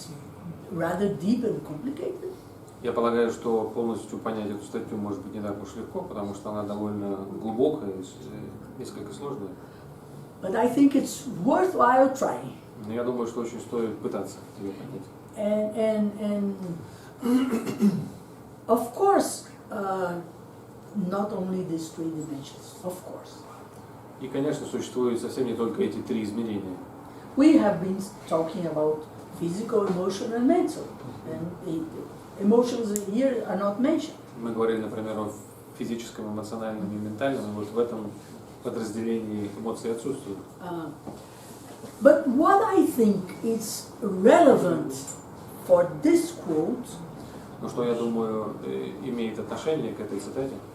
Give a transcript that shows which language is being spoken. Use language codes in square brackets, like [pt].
[en] It's rather deep and complicated. [ru] Я полагаю, что полностью понять эту статью может быть не так уж легко, потому что она довольно глубокая и несколько сложная. [en] But I think it's worthwhile trying. [ru] Но я думаю, что очень стоит пытаться ее понять. [en] And of course, not only these three dimensions, of course. [ru] И, конечно, существуют совсем не только эти три измерения. [en] We have been talking about physical, emotional, and mental, and the emotions here are not mentioned. [ru] Мы говорили, например, о физическом, эмоциональном и ментальном, и вот в подразделении эмоции отсутствуют. [en] But what I think is relevant for this quote, [ru] Но что, я думаю, имеет отношение к этой цитате.